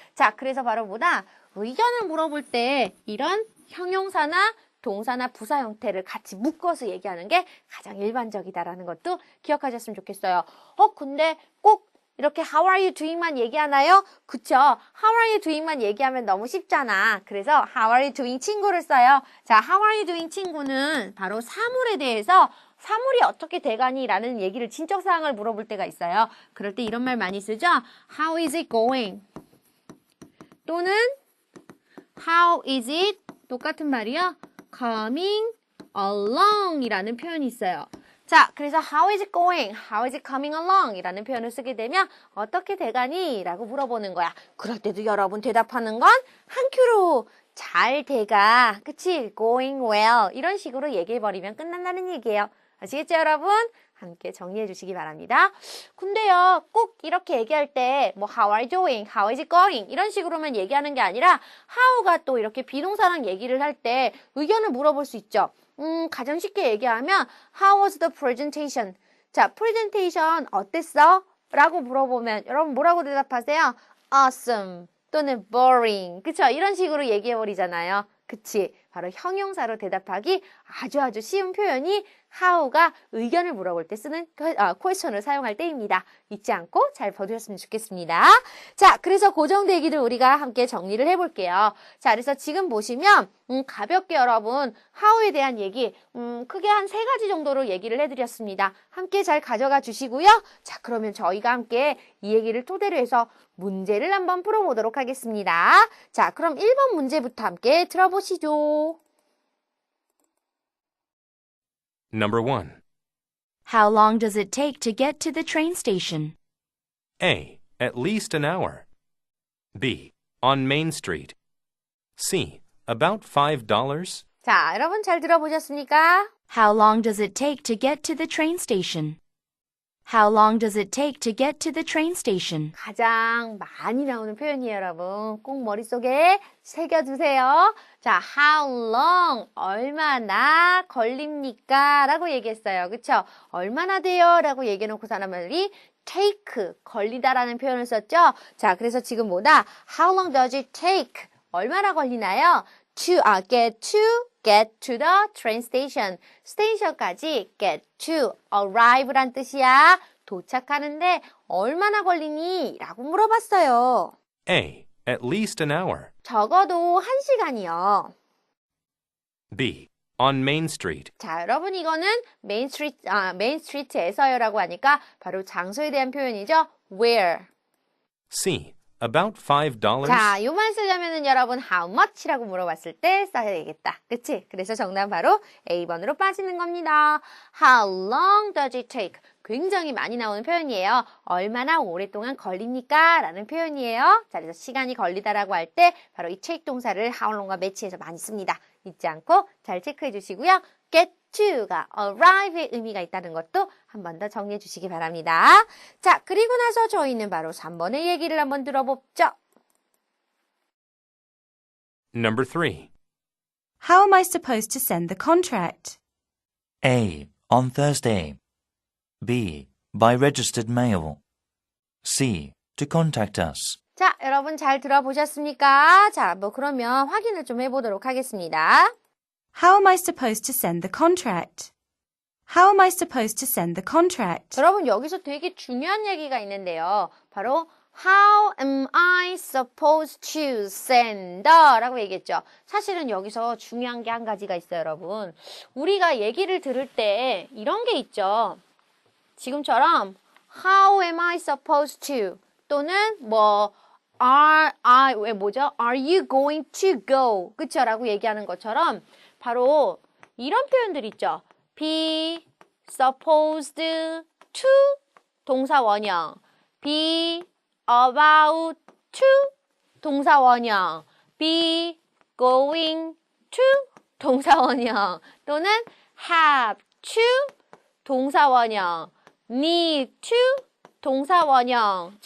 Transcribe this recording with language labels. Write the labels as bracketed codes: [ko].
[ko] 자, 그래서 바로 보다 의견을 물어볼 때 이런 형용사나 동사나 부사 형태를 같이 묶어서 얘기하는 게 가장 일반적이다라는 것도 기억하셨으면 좋겠어요. 근데 꼭 이렇게 [en] How are you doing [ko] 만 얘기하나요? 그쵸? [en] How are you doing [ko] 만 얘기하면 너무 쉽잖아. 그래서 How are you doing 친구를 써요. 자, How are you doing 친구는 바로 사물에 대해서 사물이 어떻게 돼가니? 라는 얘기를 진척 사항을 물어볼 때가 있어요. 그럴 때 이런 말 많이 쓰죠? [en] How is it going? 또는 How is it? 똑같은 말이요. [ko] Coming along 이라는 표현이 있어요. [en] 자, 그래서 How is it going? How is it coming along? [ko] 이라는 표현을 쓰게 되면 어떻게 돼가니? 라고 물어보는 거야. 그럴 때도 여러분 대답하는 건 한 큐로 잘 돼가. [en] 그치? Going well. [ko] 이런 식으로 얘기해버리면 끝난다는 얘기예요. 아시겠죠, 여러분? 함께 정리해 주시기 바랍니다. 근데요, 꼭 이렇게 얘기할 때, 뭐, [en] how are you doing? How is it going? [ko] 이런 식으로만 얘기하는 게 아니라, how가 또 이렇게 비동사랑 얘기를 할 때 의견을 물어볼 수 있죠. 가장 쉽게 얘기하면, [en] how was the presentation? [ko] 자, presentation 어땠어? 라고 물어보면, 여러분 뭐라고 대답하세요? [en] awesome. 또는 boring. 그쵸? [ko] 이런 식으로 얘기해버리잖아요. 그치? 바로 형용사로 대답하기 아주 쉬운 표현이 how가 의견을 물어볼 때 쓰는 question을 사용할 때입니다. 잊지 않고 잘 봐주셨으면 좋겠습니다. 자, 그래서 고정대 얘기를 우리가 함께 정리를 해볼게요. 자, 그래서 지금 보시면 가볍게 여러분 how에 대한 얘기 크게 한 3가지 정도로 얘기를 해드렸습니다. 함께 잘 가져가 주시고요. 자, 그러면 저희가 함께 이 얘기를 토대로 해서 문제를 한번 풀어보도록 하겠습니다. 자, 그럼 1번 문제부터 함께 들어보시죠. [en] Number 1. How long does it take to get to the train station? A. At least an hour. B. On Main Street. C. About $5. [ko] 자, 여러분 잘 들어보셨습니까? [en] How long does it take to get to the train station? How long does it take to get to the train station? [ko] 가장 많이 나오는 표현이에요, 여러분. 꼭 머릿속에 새겨두세요. 자, how long, 얼마나 걸립니까? 라고 얘기했어요. 그쵸? 얼마나 돼요? 라고 얘기해놓고 사람 말이 take, 걸리다라는 표현을 썼죠? 자, 그래서 지금 뭐다? [en] How long does it take? [ko] 얼마나 걸리나요? [en] get to the train station. [ko] 스테이션까지 get to, arrive란 뜻이야. 도착하는데 얼마나 걸리니? 라고 물어봤어요. [en] A. At least an hour. [ko] 적어도 1시간이요. [en] B. On Main Street. [ko] 자, 여러분 이거는 메인 스트리트에서요라고 하니까 바로 장소에 대한 표현이죠. [en] Where. C. About $5. [ko] 자, 요만 쓰려면은 여러분 how much라고 물어봤을 때 써야 되겠다. 그치? 그래서 정답 바로 A번으로 빠지는 겁니다. [en] How long does it take? [ko] 굉장히 많이 나오는 표현이에요. 얼마나 오랫동안 걸립니까? 라는 표현이에요. 자, 그래서 시간이 걸리다라고 할 때 바로 이 take 동사를 how long과 매치해서 많이 씁니다. 잊지 않고 잘 체크해 주시고요. get to가 arrive의 의미가 있다는 것도 한 번 더 정리해 주시기 바랍니다. 자, 그리고 나서 저희는 바로 3번의 얘기를 한번 들어보죠. [en] Number 3. How am I supposed to send the contract? A. On Thursday. B. By registered mail. C. To contact us. [ko] 자, 여러분 잘 들어보셨습니까? 자, 그러면 확인을 좀 해보도록 하겠습니다. [en] How am I supposed to send the contract? How am I supposed to send the contract? [ko] 여러분 여기서 되게 중요한 얘기가 있는데요. 바로 [en] How am I supposed to send [ko] 라고 얘기했죠. 사실은 여기서 중요한 게 한 가지가 있어요, 여러분. 우리가 얘기를 들을 때 이런 게 있죠. [en] 지금처럼 How am I supposed to 또는 Are you going to go? [ko] 그쵸? 라고 얘기하는 것처럼 바로 이런 표현들 있죠. [en] be supposed to 동사 원형, be about to 동사 원형, be going to 동사 원형 또는 have to 동사 원형, need to 동사 원형.